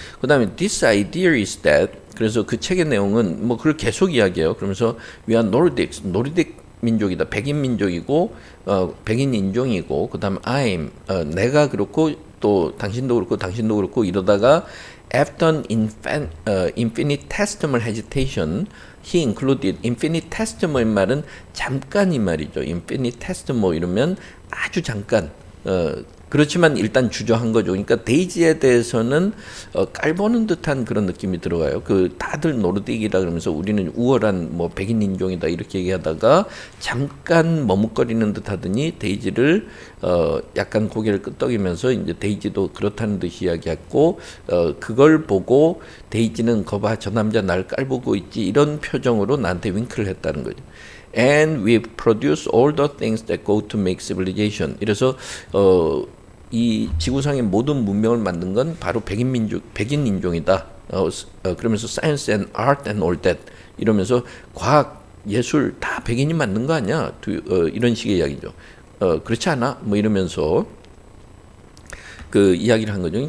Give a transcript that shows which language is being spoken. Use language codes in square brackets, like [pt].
[ko] 그 다음에 [en] this idea is that. [ko] 그래서 그 책의 내용은 뭐 그걸 계속 이야기해요. 그러면서 [en] we are Nordics. [ko] 노르딕 민족이다. 백인 민족이고 백인 인종이고 그 다음에 I'm 내가 그렇고 또 당신도 그렇고 이러다가 [en] after an infinitesimal hesitation he included. [ko] infinitesimal 말은 잠깐 이 말이죠. infinitesimal 이러면 아주 잠깐. 그렇지만 일단 주저한 거죠. 그러니까 데이지에 대해서는 깔보는 듯한 그런 느낌이 들어가요. 그 다들 노르딕이라 그러면서 우리는 우월한 뭐 백인 인종이다 이렇게 얘기하다가 잠깐 머뭇거리는 듯하더니 데이지를 약간 고개를 끄덕이면서 이제 데이지도 그렇다는 듯이 이야기했고 그걸 보고 데이지는 거봐 저 남자 날 깔보고 있지 이런 표정으로 나한테 윙크를 했다는 거죠. [en] And we produce all the things that go to make civilization. [ko] 이래서 이 지구상의 모든 문명을 만든 건 바로 백인 인종이다. 그러면서 [en] science and art and all that [ko] 이러면서 과학, 예술 다 백인이 만든 거 아니야? 이런 식의 이야기죠. 그렇지 않아? 뭐 이러면서 그 이야기를 한 거죠.